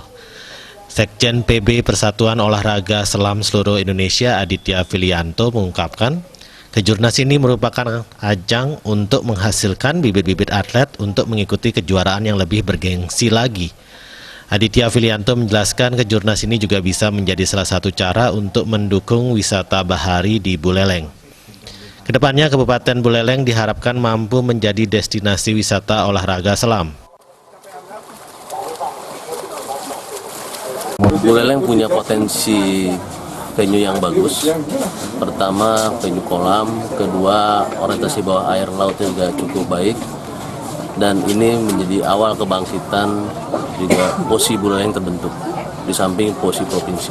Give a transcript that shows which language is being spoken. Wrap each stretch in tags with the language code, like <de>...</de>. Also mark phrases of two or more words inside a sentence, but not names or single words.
<id>Sekjen PB Persatuan Olahraga Selam Seluruh Indonesia Aditya Filianto mengungkapkan, kejurnas ini merupakan ajang untuk menghasilkan bibit-bibit atlet untuk mengikuti kejuaraan yang lebih bergengsi lagi. Aditya Filianto menjelaskan kejurnas ini juga bisa menjadi salah satu cara untuk mendukung wisata bahari di Buleleng. Kedepannya Kabupaten Buleleng diharapkan mampu menjadi destinasi wisata olahraga selam. Buleleng punya potensi venue yang bagus. Pertama, venue kolam. Kedua, orientasi bawah air lautnya juga cukup baik. Dan ini menjadi awal kebangkitan juga POSI Buleleng terbentuk di samping POSI provinsi.</id>